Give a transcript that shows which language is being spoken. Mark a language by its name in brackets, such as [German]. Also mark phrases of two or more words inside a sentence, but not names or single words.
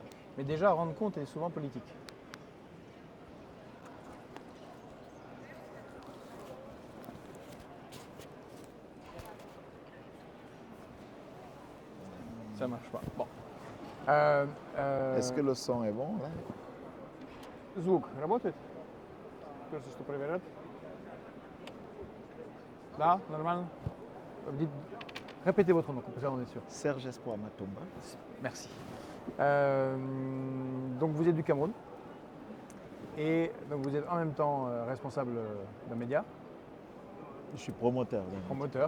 [French] Mais déjà rendre compte est souvent politique. Ça marche pas. Bon. Est-ce que le son est bon là? [Russian] Звук работает? Кажется, что проверят. Да, нормально. [French] Répétez votre nom, comme ça on est sûr. Serge Espoir Matomba. Merci. Donc vous êtes du Cameroun et donc vous êtes en même temps responsable d'un média, Je suis promoteur. d'un promoteur.